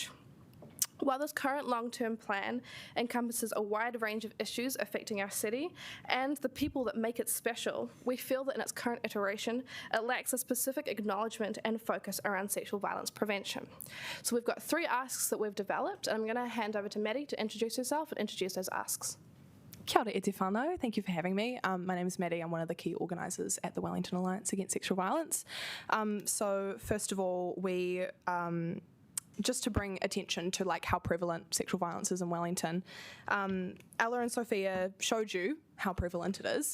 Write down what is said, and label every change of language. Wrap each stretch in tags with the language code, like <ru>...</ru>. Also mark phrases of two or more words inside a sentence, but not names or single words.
<en>While this current long-term plan encompasses a wide range of issues affecting our city and the people that make it special, we feel that in its current iteration, it lacks a specific acknowledgement and focus around sexual violence prevention. So we've got 3 asks that we've developed, and I'm going to hand over to Maddie to introduce herself and introduce those asks.</en> <mi>Kia ora e te whānau.</mi> <en>Thank you for having me. My name is Maddie. I'm one of the key organisers at the Wellington Alliance Against Sexual Violence. So first of all, we just to bring attention to how prevalent sexual violence is in Wellington. Ella and Sophia showed you how prevalent it is.</en>